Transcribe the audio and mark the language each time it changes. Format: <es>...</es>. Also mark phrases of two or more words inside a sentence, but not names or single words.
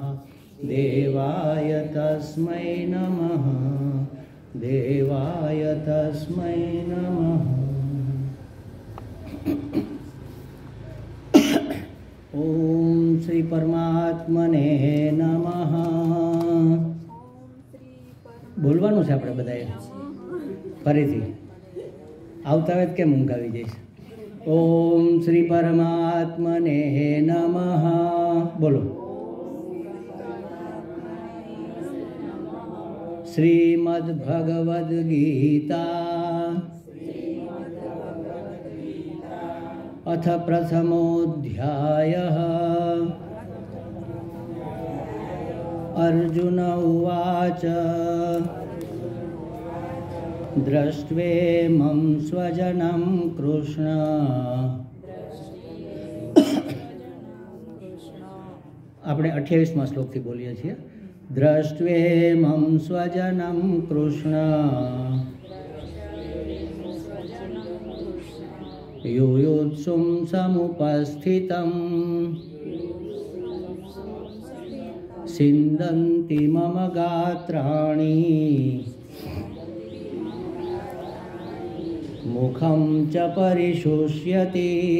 <sa>देवाय तस्मै नमः देवाय तस्मै नमः। ॐ श्री परमात्मने नमः।</sa> <gu>બોલવાનું છે આપણે બધાએ ફરીથી આવતા હોય કેમ ઊંઘ આવી જઈશ।</gu> <sa>ॐ श्री परमात्मने नमः બોલો। શ્રીમદ્ ભગવદ્ ગીતા अथ प्रथमोऽध्यायः। अर्जुन उवाच दृष्ट्वेमं स्वजनं कृष्ण</sa> <gu>આપણે 28મા શ્લોકથી બોલીએ છીએ।</gu> <sa>दृष्ट्वेमं स्वजनं कृष्ण युयुत्सुं समुपस्थितं सिन्दन्ति मम गात्राणि मुखं च परिशुष्यति।</sa>